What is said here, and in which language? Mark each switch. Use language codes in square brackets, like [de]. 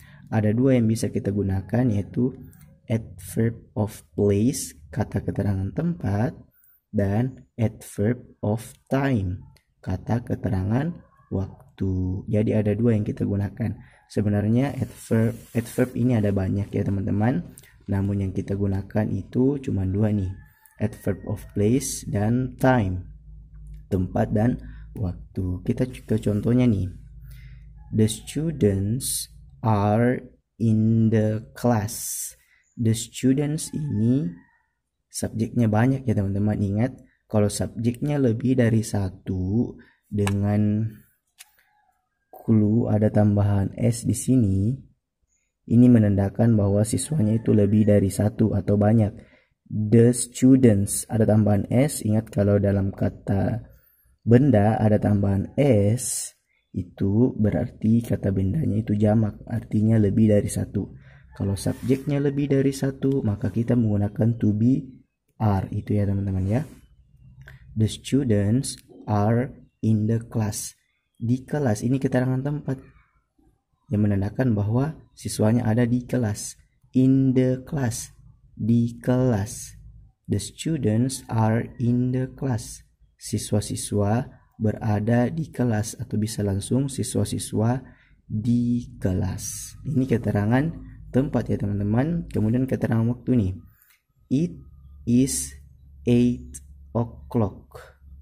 [id] Ada dua yang bisa kita gunakan, yaitu adverb of place, kata keterangan tempat, dan adverb of time, kata keterangan waktu. Jadi ada dua yang kita gunakan. Sebenarnya adverb ini ada banyak ya teman-teman, namun yang kita gunakan itu cuma dua nih, adverb of place dan time, tempat dan waktu. Kita ke contohnya nih. [en] The students are in the class. The students [id] ini subjeknya banyak ya teman-teman. Ingat, kalau subjeknya lebih dari satu dengan clue ada tambahan s di sini, ini menandakan bahwa siswanya itu lebih dari satu atau banyak. [en] The students [id] ada tambahan s. Ingat, kalau dalam kata benda ada tambahan s, itu berarti kata bendanya itu jamak, artinya lebih dari satu. Kalau subjeknya lebih dari satu, maka kita menggunakan to be are. Itu ya teman-teman ya. [en] The students are in the class. [id] Di kelas ini keterangan tempat yang menandakan bahwa siswanya ada di kelas. [en] In the class, [id] di kelas. [en] The students are in the class. [id] Siswa-siswa berada di kelas, atau bisa langsung siswa-siswa di kelas. Ini keterangan tempat ya teman-teman. Kemudian keterangan waktu nih. [en] It is 8 o'clock.